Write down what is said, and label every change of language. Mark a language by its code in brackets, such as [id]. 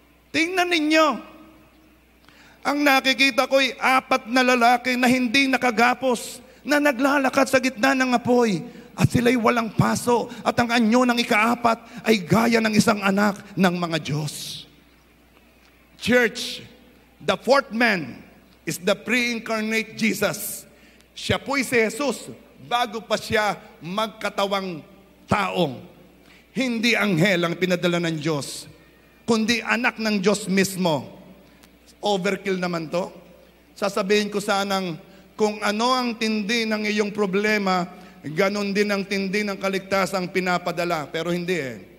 [tl] Tingnan ninyo, ang nakikita ko'y 4 na lalaki na hindi nakagapos, na naglalakad sa gitna ng apoy, at sila'y walang paso, at ang anyo ng ika-4 ay gaya ng isang anak ng mga Diyos. [en] Church, the 4th man is the pre-incarnate Jesus. [tl] Siya po'y si Jesus bago pa siya magkatawang taong. Hindi anghel ang pinadala ng Diyos, kundi anak ng Diyos mismo. Overkill naman to. Sasabihin ko sanang, kung ano ang tindi ng iyong problema, ganon din ang tindi ng kaligtasang pinapadala. Pero hindi eh.